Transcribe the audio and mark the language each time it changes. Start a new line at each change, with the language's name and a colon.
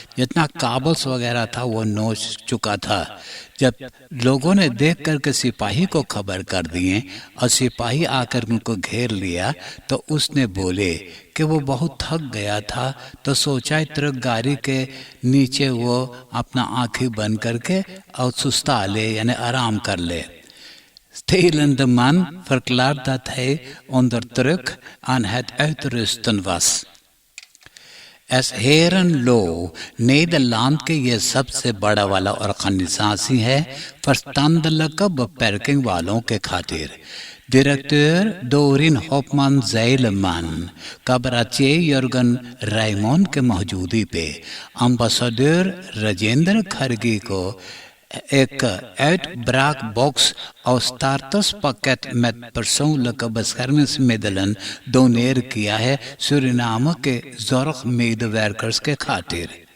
Hindi: जितना काबल्स वगैरह था वो नोच चुका था। जब लोगों ने देख करके सिपाही को खबर कर दिए और सिपाही आकर उनको घेर लिया तो उसने बोले कि वो बहुत थक गया था तो सोचा ट्रक गाड़ी के नीचे वो अपना आंखें बंद करके और सुस्ता ले यानी आराम कर ले।
Dutch: Stelende man verklaart dat hij onder druk aan het uitrusten was.
Hindi: S heron low Netherlands के ये सबसे बड़ा वाला ऑर्गेनाइजेशन है
Dutch: verstandelijke beperking
Hindi: वालों के खातिर। डायरेक्टर डोरिन हॉफमैन ज़ाइलमैन काबराचे यर्गन रायमोन के मौजूदगी पे एम्बेसडर राजेंद्र खरगे को एक
Dutch: uitbraak box
Hindi: और
Dutch: starters pakket met persoonlijke beschermingsmiddelen
Hindi: doneer किया है सूरीनाम के zorgmedewerkers के खातिर।